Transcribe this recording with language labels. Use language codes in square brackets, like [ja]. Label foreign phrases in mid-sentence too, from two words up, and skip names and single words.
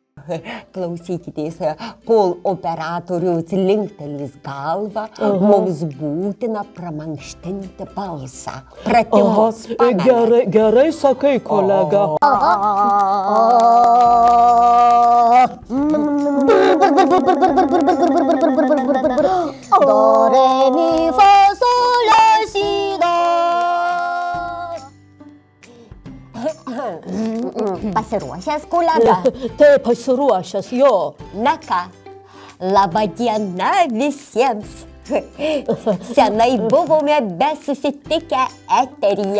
[lt] klausykitės, kol operatorius linktelės galvą, mums būtina pramankštinti balsą. Pratimus pamenat. Gerai sakai, kolega. Do, re, mi, fa, sol, la, si, do. Pasiruošęs, kolega? Taip, pasiruošęs, jo. Na ką, laba diena visiems. Senai buvome besusitikę eteryje.